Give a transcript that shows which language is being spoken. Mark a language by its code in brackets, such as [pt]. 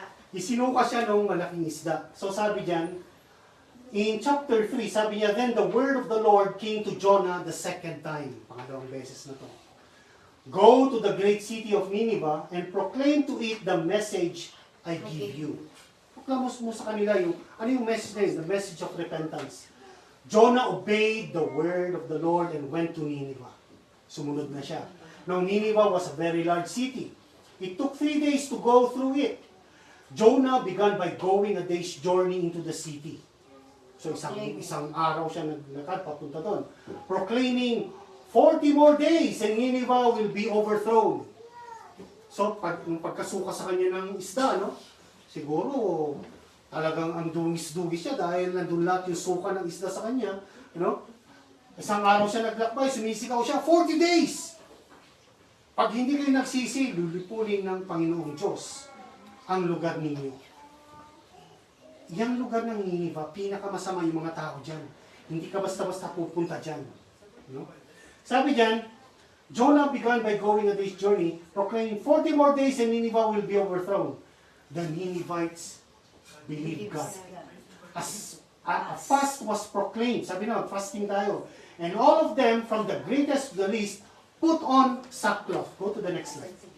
[tl] Isinuka siya ng malaking isda. So sabi diyan, [en] in chapter 3, [tl] sabi niya, [en] then the word of the Lord came to Jonah the second time. [tl] Pangalawang beses na to. [en] Go to the great city of Nineveh and proclaim to it the message I give you. [tl] Proklamos mo sa kanila ano yung message na yun? [en] The message of repentance. Jonah obeyed the word of the Lord and went to Nineveh. [tl] Sumunod na siya. [en] Now Nineveh was a very large city. It took 3 days to go through it. Jonah began by going a day's journey into the city. [tl] So isang araw siya naglakad papunta doon. [en] Proclaiming 40 more days and Nineveh will be overthrown. [tl] So pagkasuka sa kanya ng isda, siguro talagang ang dungis-dungis siya dahil nandun lahat yung suka ng isda sa kanya. Isang araw siya naglakbay, sumisigaw siya, 40 days! Pag hindi kayo nagsisi, lulipulin ng Panginoong Diyos ang lugar ninyo. Yang lugar ng Nineveh, pinakamasama yung mga tao dyan. Hindi ka basta-basta pupunta dyan. Sabi dyan, [en] Jonah began by going a day's journey, proclaiming 40 more days and Nineveh will be overthrown. The Ninevites believed God. A fast was proclaimed. [tl] Sabi na, fasting tayo. [en] And all of them, from the greatest to the least, put on sackcloth. Go to the next slide.